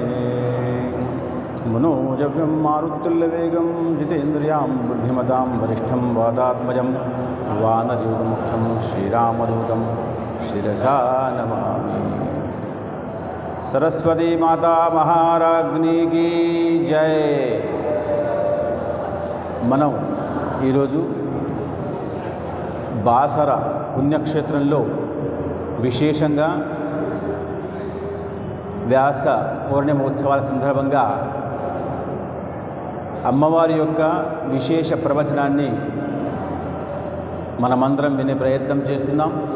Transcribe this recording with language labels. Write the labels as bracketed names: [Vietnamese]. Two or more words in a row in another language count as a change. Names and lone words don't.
[Sanskrit] मनोजव्यं मारुतुल्यवेगं जितेन्द्रियां बुद्धिमतां वरिष्ठं वातात्मजं वानरयुगमुख्यं श्रीरामदूतं शिरसा नमामि। [Hindi] सरस्वती माता महाराज्ञी की जय। [Telugu] మనం ఈరోజు బాసర పుణ్యక్షేత్రంలో విశేషంగా వ్యాస పౌర్ణమి ఉత్సవాల సందర్భంగా అమ్మవారి యొక్క విశేష ప్రవచనాన్ని మనమందరం వినే ప్రయత్నం చేస్తున్నాం.